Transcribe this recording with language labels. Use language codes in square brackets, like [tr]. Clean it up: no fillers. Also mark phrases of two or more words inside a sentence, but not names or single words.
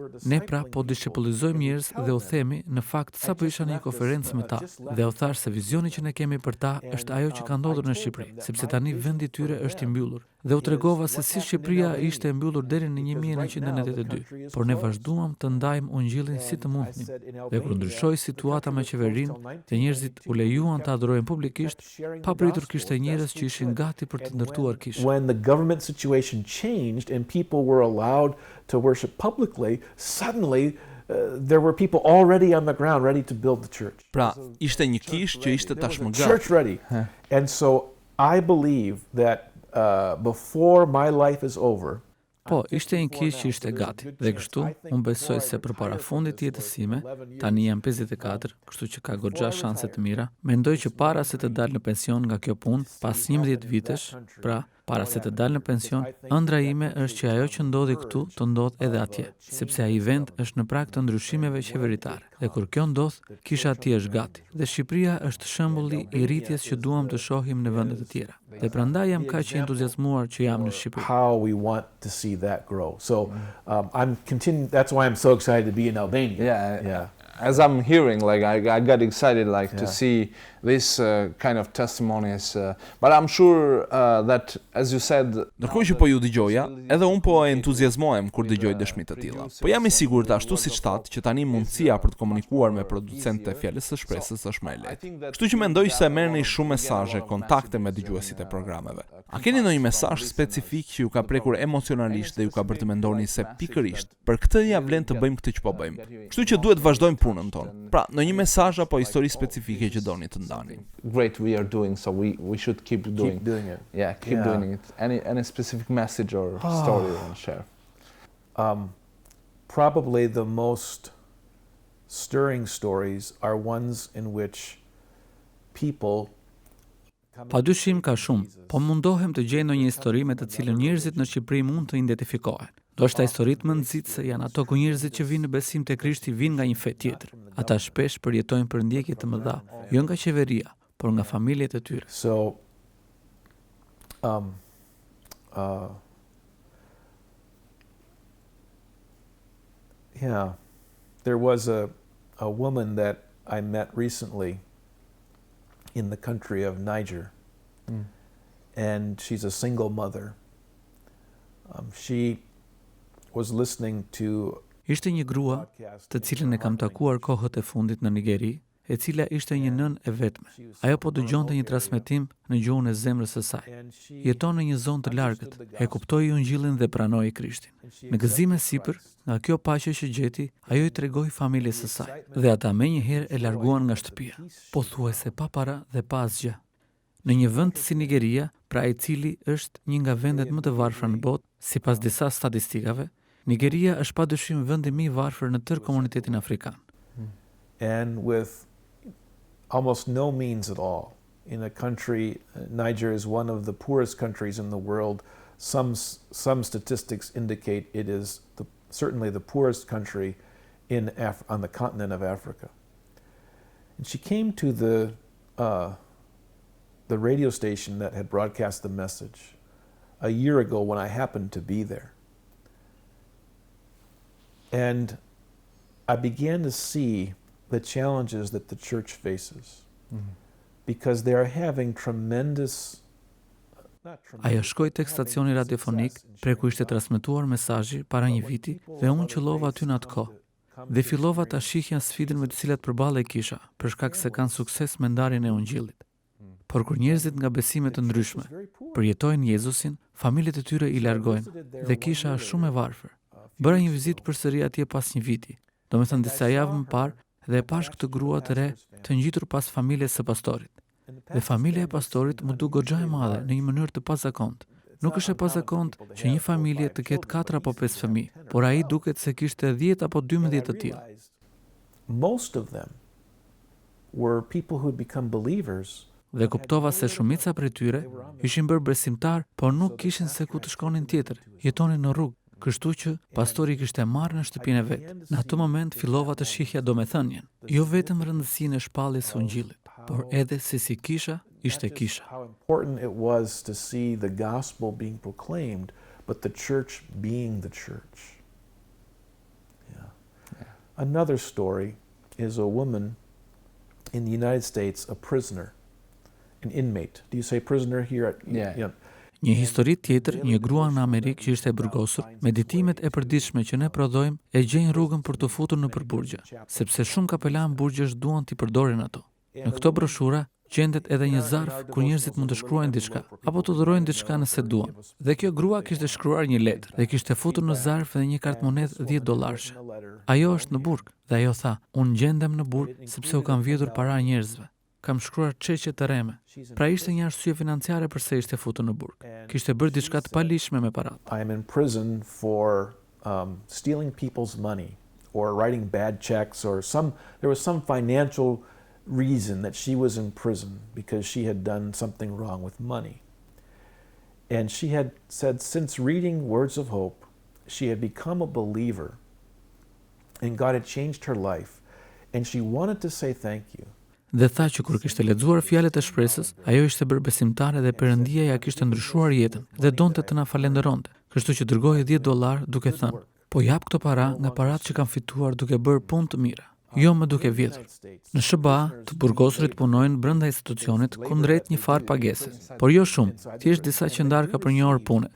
[sq] Ne pra po dishipullizojmë njerëz dhe u themi, në fakt sapo isha në një konferencë me ta, dhe u thash se vizioni që ne kemi për ta është ajo që ka ndodhur në Shqipëri, sepse tani vendi i tyre është i mbyllur. Dhe u tregova se si Shqipëria ishte e mbyllur deri në 1982, por ne vazhduam të ndajmë ungjillin si të mundnim. Dhe kur ndryshoi situata me qeverinë, dhe njerëzit u lejuan të adhurojnë publikisht, papritur kishte njerëz që ishin gati për të ndërtuar kishë. [en] When the government situation changed and people were allowed to worship publicly, suddenly there were people already on the ground ready to build the church. [sq] Pra, ishte një kishë që ishte tashmë gati. [en] Church ready. And so I believe that before my life is over, [sq] Po, ishte një kishë që ishte gati, dhe kështu, unë besoj se për para fundit jetës sime, tani jam 54, kështu që ka goxha shanse të mira, mendoj që para se të dalë në pension nga kjo punë, pas 11 vitesh, pra, para se të dalë në pension, ëndra ime është që ajo që ndodhi këtu të ndodh edhe atje, sepse ai vend është në prag të ndryshimeve qeveritare. Dhe kur kjo ndodh, kisha atje është gati. Dhe Shqipëria është shembulli i rritjes që duam të shohim në vende të tjera. Dhe prandaj jam kaq i entuziazmuar që jam në Shqipëri. [en] How we want to see that grow. So that's why I'm so excited to be in Albania. Yeah. As I'm hearing, like I got excited, like to see this kind of testimonies. But I'm sure that, as you said, [sq] Ndërkohë që po ju dëgjoja, edhe unë po entuziazmohem kur dëgjoj dëshmi të tilla. Po jam i sigurt ashtu siç thatë që tani mundësia për të komunikuar me producentët e Fjalës së Shpresës është më e lehtë. Kështu që mendoj se merrni shumë mesazhe, kontakte me dëgjuesit e programeve. A keni ndonjë mesazh specifik që ju ka prekur emocionalisht dhe ju ka bërë të mendoni se pikërisht për këtë ja vlen të bëjmë këtë që po bëjmë. Kështu që duhet vazhdojmë punën tonë. Pra, ndonjë mesazh apo histori specifike që doni të ndani. [en] great we are doing, so we should keep doing. Keep doing it. Yeah, keep doing it. Any specific message or story you want to share? Probably the most stirring stories are ones in which people [sq] Padyshim ka shumë, po mundohem të gjej ndonjë histori me të cilën njerëzit në Shqipëri mund të identifikohen. Ndoshta historitë më nxitse janë ato ku njerëzit që vinë në besim te Krishti vinë nga një fe tjetër. Ata shpesh përjetojnë përndjekje të mëdha, jo nga qeveria, por nga familjet e tyre. [en] So, there was a woman that I met recently in the country of Niger, and she's a single mother. She was listening to [sq] Ishte një grua, të cilën e kam takuar kohët e fundit në Nigeri, e cila ishte një nën e vetme. Ajo po dëgjonte një transmetim në gjuhën e zemrës së saj. Jeton në një zonë të largët, e kuptoi ungjillin dhe pranoi Krishtin. Me gëzim e sipër, nga kjo paqe që gjeti, ajo i tregoi familjes së saj, dhe ata menjëherë e larguan nga shtëpia, pothuajse pa para dhe pa asgjë. Në një vend si Nigeria, pra i cili është një nga vendet më të varfra në botë, sipas disa statistikave, Nigeria është padyshim vendi më i varfër në tërë komunitetin afrikan. [en] And with almost no means at all, in a country, Niger is one of the poorest countries in the world. Some statistics indicate it is certainly the poorest country on the continent of Africa. And she came to the radio station that had broadcast the message a year ago when I happened to be there. And I began to see the challenges that the church faces, because they are having tremendous [sq] Ajo shkoi tek stacioni radiofonik, prej ku ishte transmetuar mesazhi para një viti dhe unë qëllova aty në atë kohë. Dhe fillova ta shihja sfidën me të cilat përballej kisha, për shkak se kanë sukses me ndarjen e Ungjillit. Por kur njerëzit nga besime të ndryshme përjetojnë Jezusin, familjet e tyre i largojnë dhe kisha është shumë e varfër. Bëra një vizitë përsëri atje pas një viti, domethënë disa javë më parë, dhe e pash këtë grua të re të ngjitur pas familjes së pastorit. Dhe familja e pastorit më duk goxha e madhe në një mënyrë të pazakontë. Nuk është e pazakontë që një familje të ketë 4 apo 5 fëmijë, por ai duket se kishte 10 apo 12 të tillë. [en] Most of them were people who had become believers. [sq] Dhe kuptova se shumica prej tyre ishin bërë besimtar, por nuk kishin se ku të shkonin tjetër, jetonin në rrugë. Kështu që pastori kishte marrë në shtëpinë e vet. Në atë moment fillova të shihja domethënien, jo vetëm rëndësinë e shpalljes së Ungjillit, por edhe se si kisha ishte kisha. [en] How important it was to see the gospel being proclaimed, but the church being the church. Yeah. Another story is a woman in the United States, a prisoner, an inmate. Do you say prisoner here? Yeah. [sq] Një histori tjetër, një grua në Amerikë që ishte e burgosur, me ditimet e përditshme që ne prodhojmë e gjejnë rrugën për të futur në burgje, sepse shumë kapelan burgjesh duan t'i përdorin ato. Në këto broshura gjendet edhe një zarf kur njerëzit mund të shkruajnë diçka apo të dhurojnë diçka nëse duan. Dhe kjo grua kishte shkruar një letër dhe kishte futur në zarf edhe një kartë monedhë $10. Ajo është në burg dhe ajo tha: "Unë gjendem në burg sepse u kam vjedhur para njerëzve. Kam shkruar çeqe të rreme." Pra ishte një arsye financiare pse ishte futur në burg. Kishte bërë diçka të palishme me paratë. [en] I am in prison for stealing people's money or writing bad checks or there was some financial reason that she was in prison because she had done something wrong with money. And she had said since reading Words of Hope, she had become a believer and God had changed her life and she wanted to say thank you. [sq] Dhe tha që kur kishte lexuar fjalët e shpresës, ajo ishte bërë besimtare dhe Perëndia ja kishte ndryshuar jetën dhe donte të na falenderonte. Kështu që dërgoi $10 duke thënë: "Po jap këto para nga paratë që kam fituar duke bërë punë të mira, jo më duke vjedhur." Në SBA, të burgosurit punojnë brenda institucionit kundrejt një farë pagese, por jo shumë, thjesht disa qendarka për një orë pune.